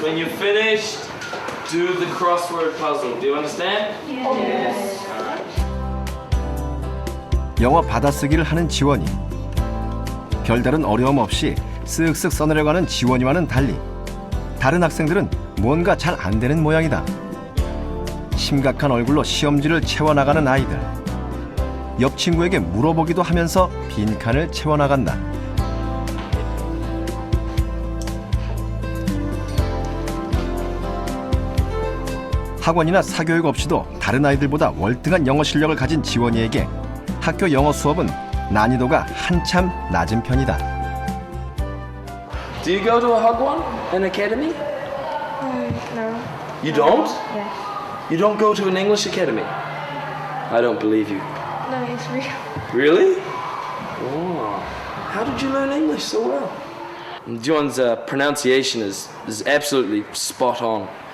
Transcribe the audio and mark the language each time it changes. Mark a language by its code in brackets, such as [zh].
[en] When you're finished, do the crossword puzzle. Do you understand? Yes. [ko] 영어 받아쓰기를 하는 지원이. 별다른 어려움 없이 쓱쓱 써내려가는 지원이와는 달리 다른 학생들은 뭔가 잘 안 되는 모양이다. 심각한 얼굴로 시험지를 채워나가는 아이들. 옆 친구에게 물어보기도 하면서 빈칸을 채워나간다. 학원이나 사교육 없이도 다른 아이들보다 월등한 영어 실력을 가진 지원이에게 학교 영어 수업은 난이도가 한참 낮은 편이다. [en] Do you go to a Hagwon, an academy? No. You don't? Yes. You don't go to an English academy? I don't believe you. No, it's real. Really? Oh. How did you learn English so well? John's pronunciation is absolutely spot on.